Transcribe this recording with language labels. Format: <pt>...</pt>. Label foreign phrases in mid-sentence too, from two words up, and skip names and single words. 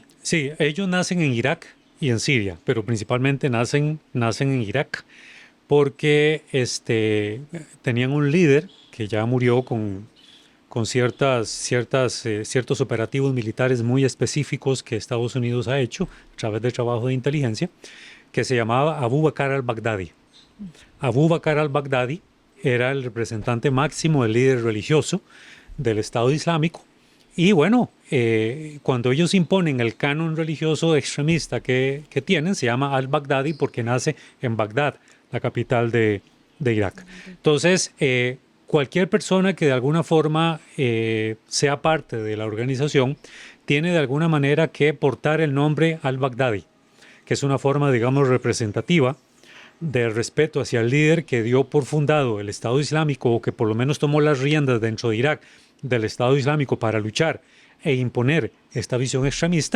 <es>Sí, ellos nacen en Irak y en Siria, pero principalmente nacen en Irak, porque tenían un líder que ya murió con ciertos operativos militares muy específicos que Estados Unidos ha hecho a través del trabajo de inteligencia, que se llamaba Abu Bakr al-Baghdadi. Abu Bakr al-Baghdadi era el representante máximo, el líder religioso del Estado Islámico. Y bueno, cuando ellos imponen el canon religioso extremista que tienen, se llama al-Baghdadi porque nace en Bagdad, la capital de Irak. Entonces, cualquier persona que de alguna forma sea parte de la organización tiene de alguna manera que portar el nombre al-Baghdadi, que es una forma, digamos, representativa de respeto hacia el líder que dio por fundado el Estado Islámico, o que por lo menos tomó las riendas dentro de Irak del Estado Islámico para luchar e imponer esta visión extremista.</es>